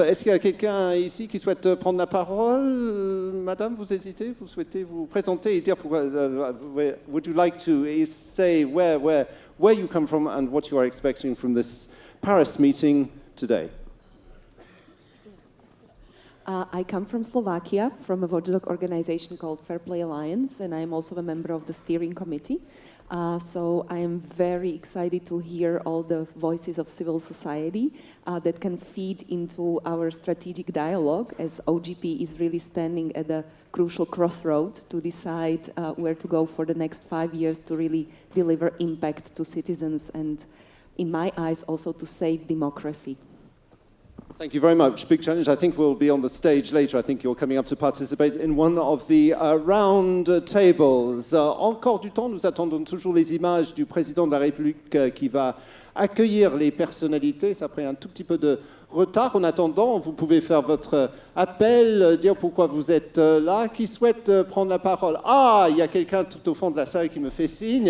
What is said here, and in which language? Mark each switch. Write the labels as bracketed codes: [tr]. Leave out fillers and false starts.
[fr] Est-ce qu'il y a quelqu'un ici qui souhaite prendre la parole? Madame, vous hésitez? Vous souhaitez vous présenter et dire pourquoi? [en] Would you like to say where you come from and what you are expecting from this Paris meeting today? I come from Slovakia, from a watchdog organization called Fair Play Alliance, and I'm also a member of the steering committee. So I am very excited to hear all the voices of civil society that can feed into our strategic dialogue, as OGP is really standing at a crucial crossroad to decide where to go for the next 5 years to really deliver impact to citizens and, in my eyes, also to save democracy. Thank you very much. Big challenge. I think we'll be on the stage later. I think you're coming up to participate in one of the round tables. [fr] Encore du temps, nous attendons toujours les images du président de la République qui va accueillir les personnalités. Ça a pris un tout petit peu de retard. En attendant, vous pouvez faire votre appel, dire pourquoi vous êtes là. Qui souhaite prendre la parole? Ah, il y a quelqu'un tout au fond de la salle qui me fait signe.